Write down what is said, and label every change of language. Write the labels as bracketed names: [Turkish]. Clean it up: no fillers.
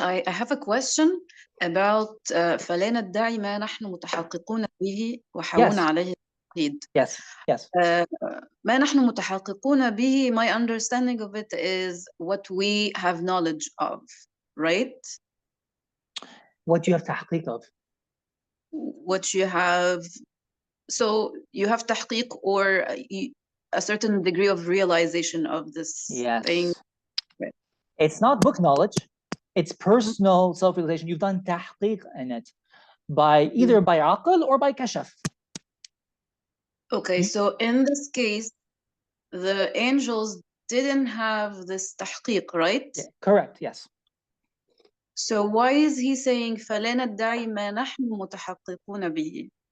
[English] I have a question about [Arabic] فلا ندعي ما نحن متحققون به وحاولنا عليه التوحيد. [English] Yes. [Arabic] ما نحن متحققون به, [English] my understanding of it is what we have knowledge of, right? What you have tahqiq of? What you have, so you have tahqiq or a certain degree of realization of this thing. Right. It's not book knowledge, it's personal self-realization. You've done tahqiq in it by either by aql or by kashaf. Okay, so in this case, the angels didn't have this tahqiq, right? Yeah, correct, yes. So why is he saying [Arabic] فَلَا نَدَّعِي مَا نَحْنُ مُتَحَقِّقُونَ بِهِ?